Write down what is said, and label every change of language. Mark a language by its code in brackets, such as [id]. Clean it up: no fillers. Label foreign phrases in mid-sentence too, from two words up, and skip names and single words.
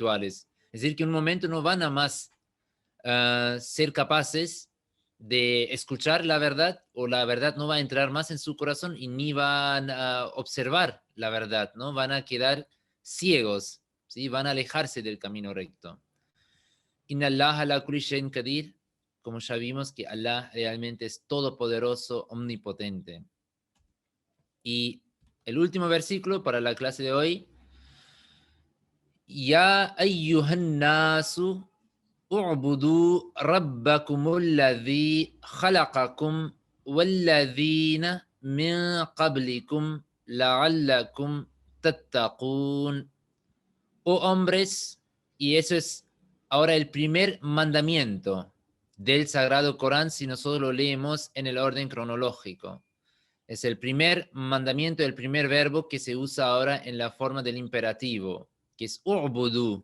[es] Es decir, que en un momento no van a más ser capaces de escuchar la verdad, o la verdad no va a entrar más en su corazón y ni van a observar la verdad, ¿no? Van a quedar ciegos, ¿sí? Van a alejarse del camino recto. [ar] إن الله على كل شيء قدير, [es] como ya vimos que Allah realmente es todopoderoso, omnipotente. Y el último versículo para la clase de hoy: [ar] يا أيها الناس اعبدوا ربكم الذي خلقكم والذين من قبلكم لعلكم تتقون. [es] Oh hombres, y eso es ahora el primer mandamiento del Sagrado Corán si nosotros lo leemos en el orden cronológico. Es el primer mandamiento, el primer verbo que se usa ahora en la forma del imperativo, que es u'budu.